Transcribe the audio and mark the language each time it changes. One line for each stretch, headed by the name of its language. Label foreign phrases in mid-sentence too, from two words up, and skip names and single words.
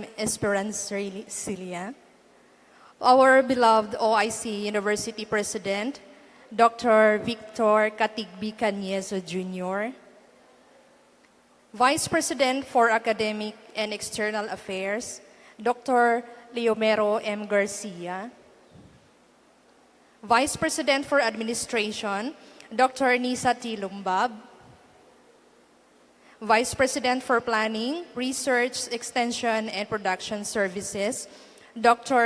English: Esperancilla, our beloved OIC University President, Dr. Victor Katigbi Canieso Jr., Vice President for Academic and External Affairs, Dr. Leomero M. Garcia, Vice President for Administration, Dr. Nisa T. Lumbab, Vice President for Planning, Research, Extension, and Production Services, Dr.